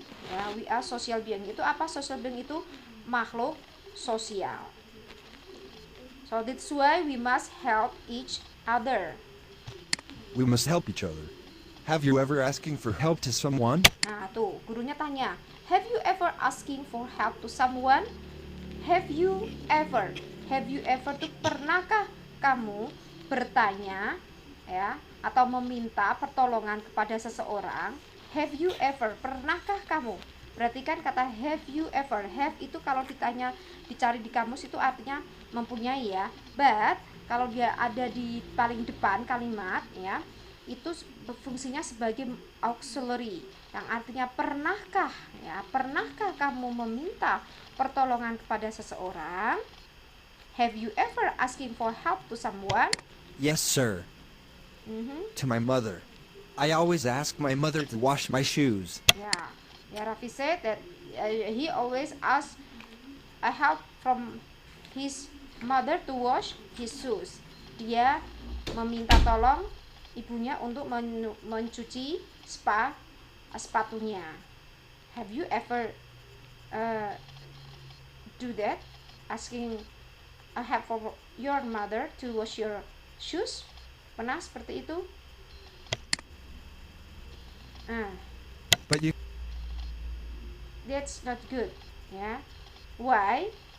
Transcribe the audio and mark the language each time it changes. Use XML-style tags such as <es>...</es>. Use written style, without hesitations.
<id>Ya,</id> <en>we are social being.</en> <id>Itu apa? Social being itu makhluk sosial.</id> <en>So that's why we must help each other. We must help each other. Have you ever asking for help to someone?</en> <id>Nah, tuh, gurunya tanya,</id> <en>have you ever asking for help to someone? Have you ever</en> <id>tuh pernahkah kamu bertanya ya atau meminta pertolongan kepada seseorang?</id> <en>Have you ever,</en> <id>pernahkah kamu? Perhatikan kata have you ever. Have itu kalau ditanya, dicari di kamus itu artinya mempunyai ya. But kalau dia ada di paling depan kalimat ya, itu fungsinya sebagai auxiliary, yang artinya pernahkah ya, pernahkah kamu meminta pertolongan kepada seseorang?</id> <en>Have you ever asking for help to someone? Yes, sir. To my mother. I always ask my mother to wash my shoes. Ya, Raffi said that he always asks a help from his mother to wash his shoes.</en> <id>Dia meminta tolong ibunya untuk mencuci sepatunya.</id> <en>Have you ever do that? Asking a help for your mother to wash your shoes?</en> <id>Pernah seperti itu?</id> <en>But you That's not good. Yeah. Why?</en>